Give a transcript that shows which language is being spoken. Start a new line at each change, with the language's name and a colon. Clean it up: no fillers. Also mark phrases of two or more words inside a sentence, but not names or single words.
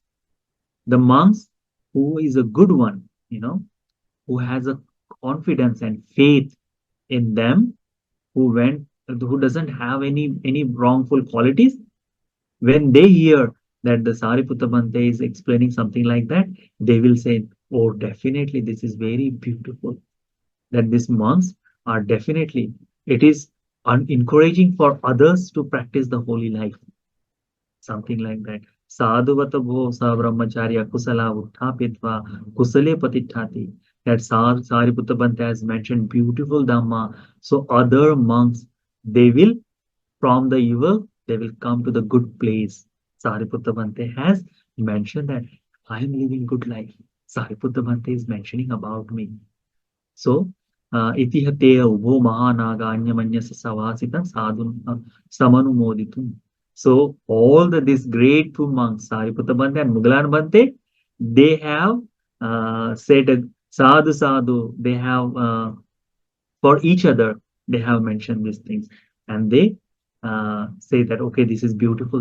English: The monks who is a good one, who has a confidence and faith in them, who doesn't have any wrongful qualities, when they hear that the Sariputta Bhante is explaining something like that, they will say, oh, definitely this is very beautiful. That these monks are definitely, it is encouraging for others to practice the holy life. Something like that.
Pali: Sadhuvata bho sa brahmacharya kusala uttapitva kusale patithati.
English: That Sariputta Bhante has mentioned beautiful Dhamma. So other monks, they will from the evil, they will come to the good place. Sariputta Bhante has mentioned that I am living good life. Sariputta Bhante is mentioning about me.
Pali: So, itihateya ubho mahanaga anyamanyasa savasitam sadhun samanumoditum.
English: So, all these great two monks, Sariputta Bhante and Mugalan Bhante, they have said
Pali: sadhu sadhu.
English: They have for each other. They have mentioned these things, and they say that okay, this is beautiful.